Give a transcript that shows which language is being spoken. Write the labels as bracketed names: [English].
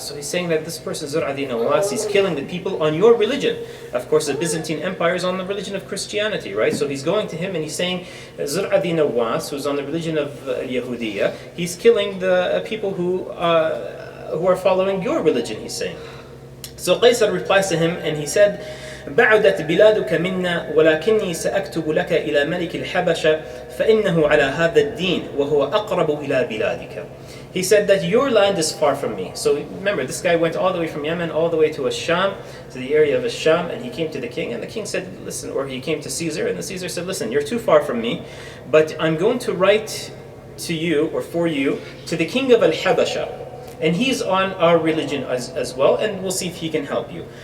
[English] So he's saying that this person, Zur'a di Nawas, he's killing the people on your religion. Of course, the Byzantine Empire is on the religion of Christianity, right? So he's going to him and he's saying, Zur'a di Nawas, who's on the religion of Yahudiyya, he's killing the people who are following your religion, he's saying. So Qaisar replies to him and he said, [Arabic] بعدت بلادك منا ولكني سأكتب لك إلى ملك الحبشة فإنه على هذا الدين وهو أقرب إلى بلادك. [English] He said that your land is far from me. So remember, this guy went all the way from Yemen all the way to Ash-Sham, to the area of Ash-Sham, and he came to the king, and the king said, listen, or he came to Caesar, and the Caesar said, listen, you're too far from me, but I'm going to write to you, or for you, to the king of Al-Habashah. And he's on our religion as well, and we'll see if he can help you.